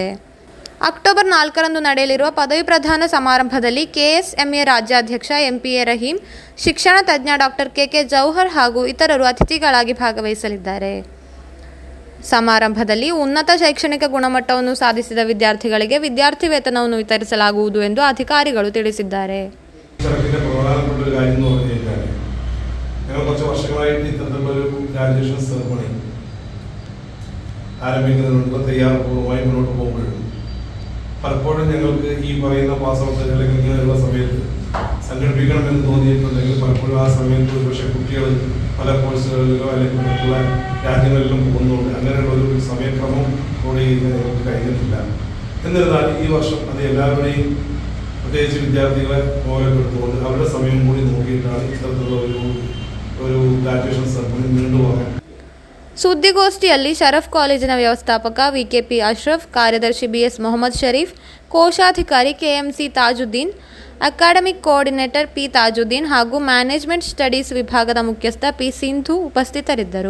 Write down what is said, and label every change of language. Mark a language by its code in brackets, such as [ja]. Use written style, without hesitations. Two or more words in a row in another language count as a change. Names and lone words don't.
[kn] ಅಕ್ಟೋಬರ್ 4ರಂದು ನಡೆಯಲಿರುವ ಪದವಿ ಪ್ರದಾನ ಸಮಾರಂಭದಲ್ಲಿ KSMA ರಾಜ್ಯಾಧ್ಯಕ್ಷ MPA ರಹೀಂ, ಶಿಕ್ಷಣ ತಜ್ಞ ಡಾಕ್ಟರ್ KK ಜೌಹರ್ ಹಾಗೂ ಇತರರು ಅತಿಥಿಗಳಾಗಿ ಭಾಗವಹಿಸಲಿದ್ದಾರೆ. ಸಮಾರಂಭದಲ್ಲಿ ಉನ್ನತ ಶೈಕ್ಷಣಿಕ ಗುಣಮಟ್ಟವನ್ನು ಸಾಧಿಸಿದ ವಿದ್ಯಾರ್ಥಿಗಳಿಗೆ ವಿದ್ಯಾರ್ಥಿ ವೇತನವನ್ನು ವಿತರಿಸಲಾಗುವುದು ಎಂದು ಅಧಿಕಾರಿಗಳು ತಿಳಿಸಿದ್ದಾರೆ. [ml] കുറച്ച് വർഷങ്ങളായിട്ട് ഇത്തരത്തിലുള്ളൊരു [en] graduation ceremony [ml] ആരംഭിക്കുന്നതിനുള്ള തയ്യാറെടുപ്പുകളുമായി മുന്നോട്ട് പോകുമ്പോഴും പലപ്പോഴും ഞങ്ങൾക്ക് ഈ പറയുന്ന [en] pass out [ml] അല്ലെങ്കിൽ ഇങ്ങനെയുള്ള സമയത്ത് സംഘടിപ്പിക്കണമെന്ന് തോന്നിയിട്ടുണ്ടെങ്കിൽ പലപ്പോഴും ആ സമയത്ത് ഒരുപക്ഷെ കുട്ടികൾ പല കോഴ്സുകളിലോ അല്ലെങ്കിൽ മറ്റുള്ള രാജ്യങ്ങളിലും പോകുന്നുണ്ട്. അങ്ങനെയുള്ള ഒരു സമയക്രമം കൂടി ഞങ്ങൾക്ക് കഴിഞ്ഞിട്ടില്ല. എന്നിരുന്നാൽ ഈ വർഷം അത് എല്ലാവരുടെയും പ്രത്യേകിച്ച് വിദ്യാർത്ഥികളെ ഓരപ്പെടുത്തുകൊണ്ട് അവരുടെ സമയം കൂടി നോക്കിയിട്ടാണ് ഇത്തരത്തിലുള്ള ഒരു [en] graduation ceremony [ml] ನೀಡುವಾಗ. [kn] ಸುದ್ದಿಗೋಷ್ಠಿಯಲ್ಲಿ ಶರಫ್ ಕಾಲೇಜಿನ ವ್ಯವಸ್ಥಾಪಕ VKP ಅಶ್ರಫ್, ಕಾರ್ಯದರ್ಶಿ BS ಮೊಹಮ್ಮದ್ ಶರೀಫ್, ಕೋಶಾಧಿಕಾರಿ KMC ತಾಜುದ್ದೀನ್, [en] Academic Coordinator [kn] P ತಾಜುದ್ದೀನ್ ಹಾಗೂ [en] Management Studies [kn] ವಿಭಾಗದ ಮುಖ್ಯಸ್ಥ P ಸಿಂಧು ಉಪಸ್ಥಿತರಿದ್ದರು.